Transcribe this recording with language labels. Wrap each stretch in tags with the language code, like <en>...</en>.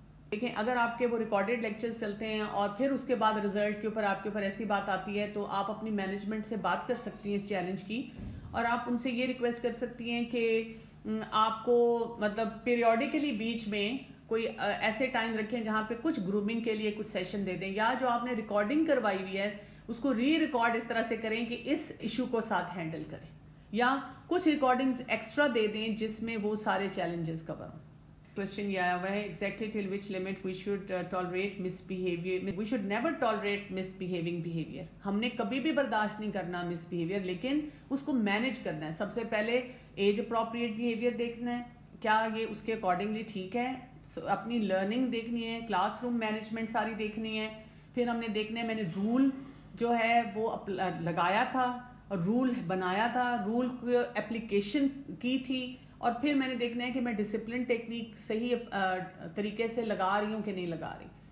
<ur>دیکھیں, اگر آپ کے وہ ریکارڈیڈ لیکچرز چلتے ہیں اور پھر اس کے بعد رزلٹ کے اوپر آپ کے اوپر ایسی بات آتی ہے تو آپ اپنی مینجمنٹ سے بات کر سکتی ہیں اس چیلنج کی, اور آپ ان سے یہ ریکویسٹ کر سکتی ہیں کہ آپ کو مطلب پیریوڈیکلی بیچ میں کوئی ایسے ٹائم رکھیں جہاں پہ کچھ گرومنگ کے لیے کچھ سیشن دے دیں, یا جو آپ نے ریکارڈنگ کروائی ہوئی ہے اس کو ریکارڈ اس طرح سے کریں کہ اس ایشو کو ساتھ ہینڈل کریں, یا کچھ ریکارڈنگز ایکسٹرا دے دیں جس میں وہ سارے چیلنجز کور ہوں. کوشچن یہ آیا ہوا ہے,</ur> <en>exactly till which limit we should tolerate misbehavior. We should never tolerate misbehaving behavior.</en> <ur>ہم نے کبھی بھی برداشت نہیں کرنا مس بیہیویئر, لیکن اس کو مینج کرنا ہے. سب سے پہلے ایج اپروپریٹ بیہیویئر دیکھنا ہے, کیا یہ اس کے اکارڈنگلی ٹھیک ہے. اپنی لرننگ دیکھنی ہے, کلاس روم مینجمنٹ ساری دیکھنی ہے. پھر ہم نے دیکھنا ہے میں نے رول جو ہے وہ لگایا تھا اور رول بنایا تھا, رول کی اپلیکیشن کی تھی, اور پھر میں نے دیکھنا ہے کہ میں ڈسپلن ٹیکنیک صحیح طریقے سے لگا رہی ہوں کہ نہیں لگا رہی.</ur>